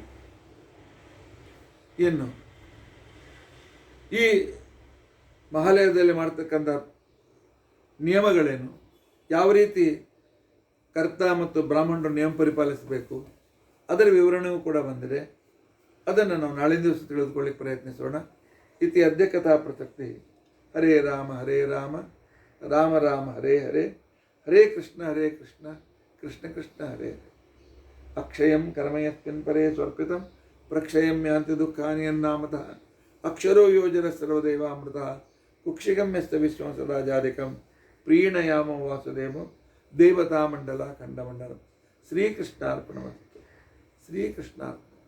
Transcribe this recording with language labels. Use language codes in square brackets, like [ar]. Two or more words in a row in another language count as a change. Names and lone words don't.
[kn] ಇನ್ನು ಈ ಮಹಾಲಯದಲ್ಲಿ ಮಾಡ್ತಕ್ಕಂಥ ನಿಯಮಗಳೇನು, ಯಾವ ರೀತಿ ಕರ್ತ ಮತ್ತು ಬ್ರಾಹ್ಮಣರು ನಿಯಮ ಪರಿಪಾಲಿಸಬೇಕು ಅದರ ವಿವರಣೆಯೂ ಕೂಡ ಬಂದಿದೆ. ಅದನ್ನು ನಾವು ನಾಳಿನ ದಿವಸ ತಿಳಿದುಕೊಳ್ಳಿಕ್ಕೆ ಪ್ರಯತ್ನಿಸೋಣ. [sa] ಇತಿ ಅದ್ಯ ಕಥಾ ಪ್ರಸಕ್ತಿ. ಹರೇ ರಾಮ ರಾಮ ರಾಮ ಹರೇ ಹರೇ, ಹರೇ ಕೃಷ್ಣ ಕೃಷ್ಣ ಕೃಷ್ಣ ಹರೇ ಹರೇ. ಅಕ್ಷಯಂ ಕರ್ಮಯಸ್ಮಿನ್ ಪರೇ ಸ್ವರ್ಪಿತಂ ಪ್ರಕ್ಷಯಂ ಯಾಂತಿ ದುಃಖಾನಿ ಯನ್ನಾಮತಃ ಅಕ್ಷರೋ ಯೋಜನ ಸರ್ವದೇವಾಮೃತ ಕುಕ್ಷಿಗಮ್ಯಸ್ತ ವಿಶ್ವಂ ಸದಾಜಾಧಿಕಂ ಪ್ರೀಣಯಾಮ ವಾಸುದೇವ ದೇವತಾಮಂಡಲ ಖಂಡಮಂಡಲಂ. ಶ್ರೀಕೃಷ್ಣಾರ್ಪಣಮಸ್ತು. ಶ್ರೀಕೃಷ್ಣಾರ್ಪಣ.